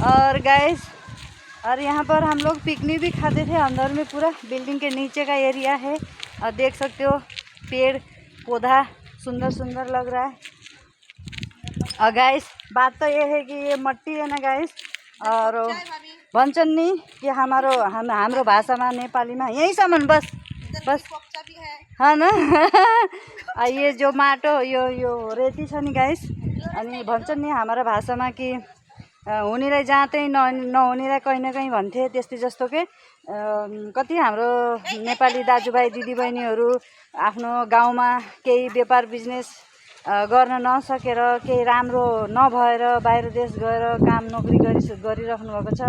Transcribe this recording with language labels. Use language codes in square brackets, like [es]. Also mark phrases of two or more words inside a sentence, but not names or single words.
[hi] और गाइस और यहाँ पर हम लोग पिकनिक भी खाते थे, अंदर में पूरा बिल्डिंग के नीचे का एरिया है, और देख सकते हो पेड़ पौधा सुंदर सुंदर लग रहा है। और गाइस बात तो ये है कि ये मट्टी है ना गाइस, और [ne] भन्छन् नि कि हाम्रो भाषामा नेपालीमा यहीसम्म बस बस [hi] हाँ ना। ये जो [ne] माटो यो रेती छ नि गाइस, अनि भन्छन् नि हाम्रो भाषामा कि हुनेलाई जाँतै नहुनेलाई कहीँ न कहीँ भन्थे, त्यस्तै जस्तो के कति हाम्रो नेपाली दाजुभाइ दिदीबहिनीहरू आफ्नो गाउँमा केही व्यापार बिजनेस गर्न नसकेर, केही राम्रो नभएर बाहिर देश गएर काम नोकरी गरिराख्नु भएको छ।